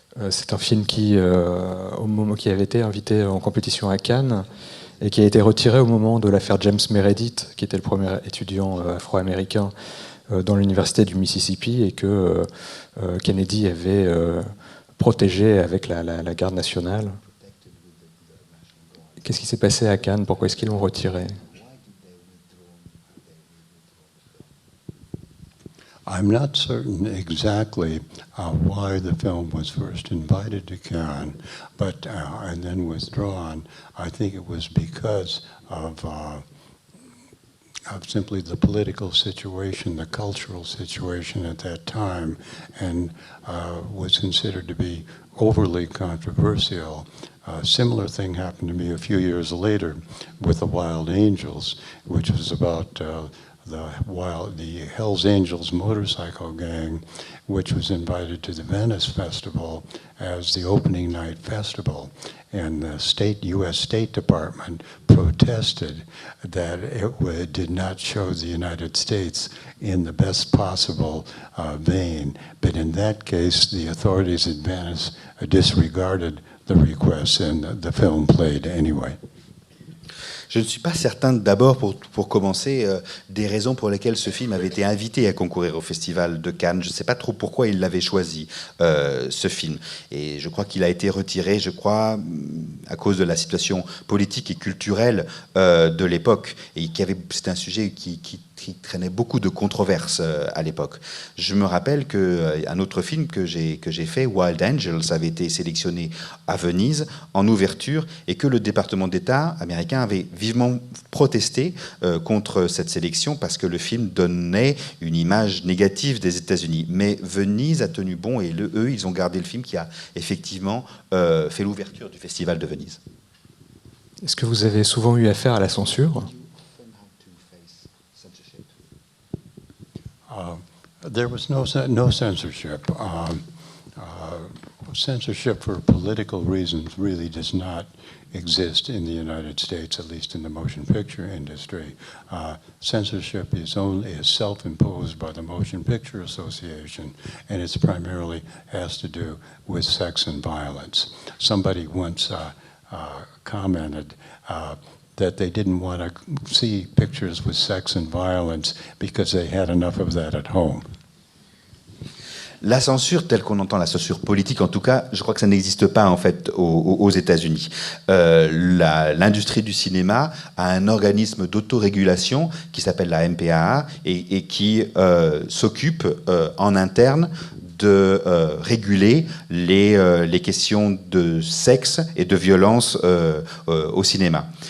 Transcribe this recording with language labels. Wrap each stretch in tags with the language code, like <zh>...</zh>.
<fr>C'est un film qui avait été invité en compétition à Cannes et qui a été retiré au moment de l'affaire James Meredith, qui était le premier étudiant afro-américain dans l'université du Mississippi, et que Kennedy avait protégé avec la garde nationale. Qu'est-ce qui s'est passé à Cannes? Pourquoi est-ce qu'ils l'ont retiré?</fr> <en>I'm not certain exactly why the film was first invited to Cannes, but and then withdrawn. I think it was because of simply the political situation, the cultural situation at that time, and was considered to be overly controversial. A similar thing happened to me a few years later with The Wild Angels, which was about the Hells Angels motorcycle gang, which was invited to the Venice Festival as the opening night festival. And the U.S. State Department protested that it did not show the United States in the best possible vein. But in that case, the authorities at Venice disregarded the request, and the film played anyway.</en> <fr>Je ne suis pas certain, d'abord, pour commencer, des raisons pour lesquelles ce film avait été invité à concourir au Festival de Cannes. Je ne sais pas trop pourquoi il l'avait choisi, ce film. Et je crois qu'il a été retiré, à cause de la situation politique et culturelle de l'époque. Et c'est un sujet qui traînait beaucoup de controverses à l'époque. Je me rappelle qu'un autre film que j'ai fait, Wild Angels, avait été sélectionné à Venise en ouverture, et que le département d'État américain avait vivement protesté contre cette sélection, parce que le film donnait une image négative des États-Unis. Mais Venise a tenu bon, et eux, ils ont gardé le film, qui a effectivement fait l'ouverture du Festival de Venise. Est-ce que vous avez souvent eu affaire à la censure?</fr> <en>There was no censorship. Censorship for political reasons really does not exist in the United States, at least in the motion picture industry. Censorship is self-imposed by the Motion Picture Association, and it's primarily has to do with sex and violence. Somebody once commented that they didn't want to see pictures with sex and violence because they had enough of that at home.</en> <fr>La censure, telle qu'on entend la censure politique, en tout cas, je crois que ça n'existe pas en fait aux États-Unis. L'industrie du cinéma a un organisme d'autorégulation qui s'appelle la MPAA et qui s'occupe en interne de réguler les questions de sexe et de violence au cinéma.</fr>